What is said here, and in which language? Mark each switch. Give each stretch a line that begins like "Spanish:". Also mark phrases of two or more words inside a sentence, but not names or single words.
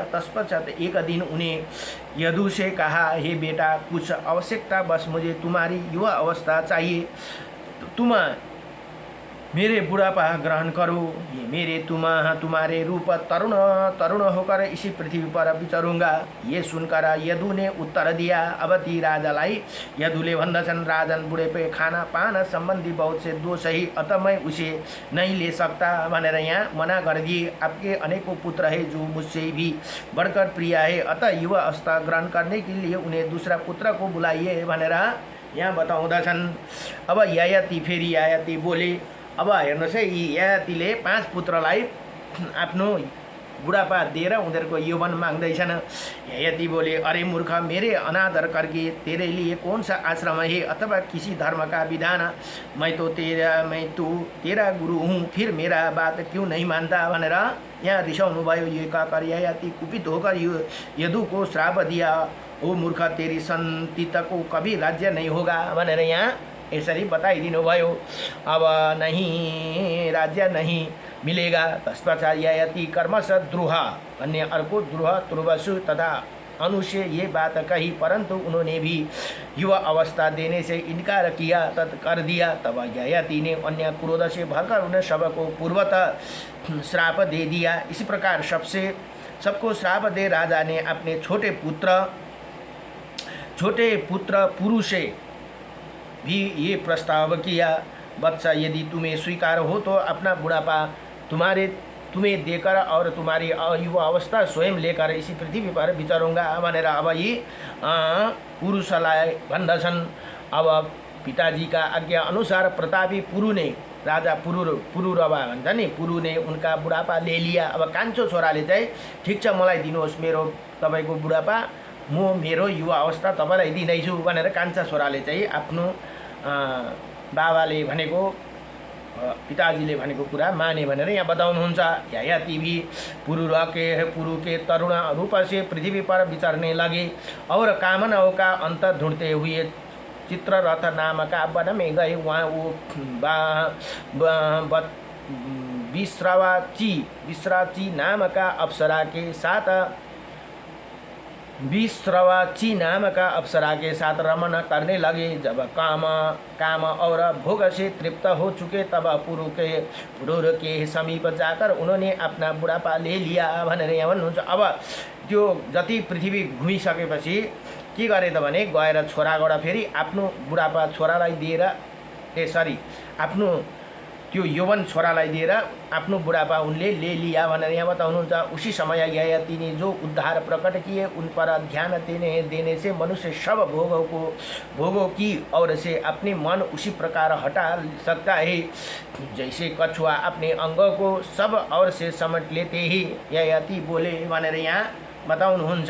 Hindi: तत्पश्चात एक दिन उन्हें यदु से कहा, हे बेटा, कुछ आवश्यकता बस मुझे तुम्हारी युवा अवस्था चाहिए। तुम मेरे बुढ़ापा ग्रहण करो। ये मेरे तुम्हारे रूप तरुण होकर इसी पृथ्वी पर विचरूंगा। ये सुनकर यदु ने उत्तर दिया।
Nepali: अवधि राजालाई यदुले भन्दछन्,
Hindi: राजन बुढ़े पे खाना पाना संबंधी बहुत से दोष है, अतः मैं उसे नहीं ले सकता
Nepali: भनेर यहाँ
Hindi: मना कर दिए। आपके अनेकों पुत्र है जो मुझसे भी बढ़कर प्रिय है, अतः युवा अवस्था ग्रहण करने के लिए उन्हें दूसरा पुत्र को बुलाइए
Nepali: भनेर यहाँ बताउँदछन्।
Hindi: अब ययाति बोले।
Nepali: अब हेर्नुहोस् है, यी ययातिले 5 पुत्रलाई आफ्नो बुढापा दिएर उनीहरूको यौवन माग्दैछन्।
Hindi: ययाति बोले, अरे मूर्ख, मेरे अनादर करके तेरे लिए कौन सा आश्रम है अथवा किसी धर्म का विधान। मैं तो तेरा गुरु हूँ, फिर मेरा बात क्यों नहीं मानता
Nepali: भनेर यहाँ रिसाउनु भयो।
Hindi: ये कहकर ययाति कुपित होकर यदु को श्राप दिया। ओ मूर्ख, तेरी संतति को कभी राज्य नहीं होगा
Nepali: भनेर यहाँ यसरी बताइदिनु भयो।
Hindi: अब नहीं, राज्य नहीं मिलेगा। तत्पश्चात ययाति कर्मश द्रुह, अन्य अर्को द्रुह, तुर्वसु तथा अनुशय ये बात कही, परंतु उन्होंने भी युवा अवस्था देने से इनकार किया कर दिया। तब ययाति ने अन्य क्रोध से भरकर उन्हें सबको पूर्वतः श्राप दे दिया। इसी प्रकार सबको श्राप दे राजा ने अपने छोटे पुत्र पुरु से भी ये प्रस्ताव किया, वत्स यदि तुम्हें स्वीकार हो तो अपना बुढ़ापा तुम्हें देकर और तुम्हारी युवा अवस्था स्वयं लेकर इसी पृथ्वी पर विचरूंगा
Nepali: भनेर अब यी पुरुषलाई भन्दछन्।
Hindi: अब पिताजी का आज्ञा अनुसार प्रतापी पुरु ने राजा पुरुरवा
Nepali: भन्छ नि,
Hindi: पुरु ने उनका बुढापा ले लिया।
Nepali: अब कान्छो छोराले चाहिँ ठिक छ मलाई दिनुहोस् मेरो तपाईको बुढापा, म मेरो युवा अवस्था तपाईलाई दिँदैछु भनेर कान्छा छोराले चाहिँ आफ्नो बाबाले भनेको पिताजीले भनेको कुरा माने भनेर यहाँ बताउनुहुन्छ।
Hindi: ययाति भी पुरु के तरुण रूप से पृथ्वी पर विचरने लगे और कामनाओं का अंत ढूंढते हुए चित्ररथ नाम का वन में गए। वहाँ वो विश्राची नाम का अप्सरा के साथ रमन करने लगे। जब काम और भोग से तृप्त हो चुके तब पुरुर के समीप जाकर उन्होंने अपना बुढ़ापा ले लिया
Nepali: भनेर यहाँ भन्नुहुन्छ। अब त्यो जति पृथ्वी घुमिसकेपछि के गरे त भने गएर छोराबाट फेरि आफ्नो बुढापा छोरालाई दिएर आफ्नो त्यो यौवन छोरालाई दिएर आफ्नो बुढापा उनले
Hindi: ले लिया
Nepali: भनेर यहाँ बताउनुहुन्छ।
Hindi: उसी समय ययाति ने जो उद्धार प्रकट किए उन पर ध्यान देने से मनुष्य सब भोगों की ओर से अपने मन उसी प्रकार हटा सकता है जैसे कछुआ अपने अंगों को सब ओर से समेट लेते ही ययाति बोले
Nepali: भनेर यहाँ बताउनुहुन्छ।